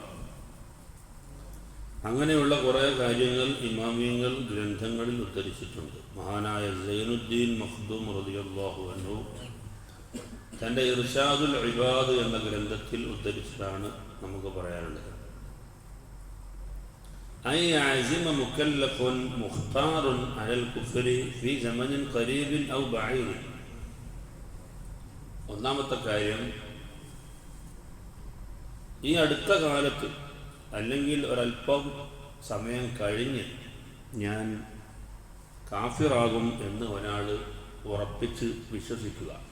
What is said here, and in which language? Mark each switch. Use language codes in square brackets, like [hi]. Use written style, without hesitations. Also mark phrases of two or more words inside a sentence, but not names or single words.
[ml] അങ്ങനെയുള്ള കുറേ കാര്യങ്ങൾ ഇമാമിയങ്ങൾ ഗ്രന്ഥങ്ങളിൽ ഉദ്ധരിച്ചിട്ടുണ്ട്. മഹാനായ സൈനുദ്ദീൻ മഖ്ദൂം [ar] رضي الله عنه [ml] തൻ്റെ ഇർശാദുൽ ഇബാദ് എന്ന ഗ്രന്ഥത്തിൽ ഉദ്ധരിച്ചതാണ് നമുക്ക് പറയാനുള്ളത്. [ar] أن يعزم مكلف مختار على الكفر في زمن قريب أو بعيد. [ml] ഒന്നാമത്തെ കാര്യം, ഈ അടുത്ത കാലത്ത് അല്ലെങ്കിൽ ഒരല്പം സമയം കഴിഞ്ഞ് ഞാൻ കാഫിറാകും എന്ന് ഒരാൾ ഉറപ്പിച്ച് വിശ്വസിക്കുക.